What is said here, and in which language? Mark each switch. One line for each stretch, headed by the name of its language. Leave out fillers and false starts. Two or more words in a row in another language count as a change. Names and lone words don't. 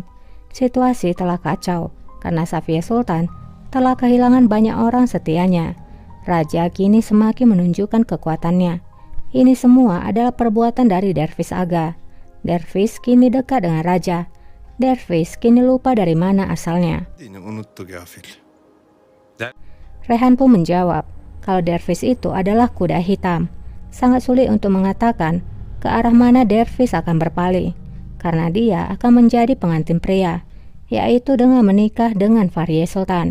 Indonesian: Situasi telah kacau karena Safiye Sultan telah kehilangan banyak orang setianya. Raja kini semakin menunjukkan kekuatannya. Ini semua adalah perbuatan dari Dervish Aga. Dervish kini dekat dengan raja. Dervish kini lupa dari mana asalnya.
Turkish: Dini unuttu gafil.
Indonesian: Rehan pun menjawab kalau Dervish itu adalah kuda hitam. Sangat sulit untuk mengatakan ke arah mana Dervish akan berpaling, karena dia akan menjadi pengantin pria, yaitu dengan menikah dengan Fahriye Sultan.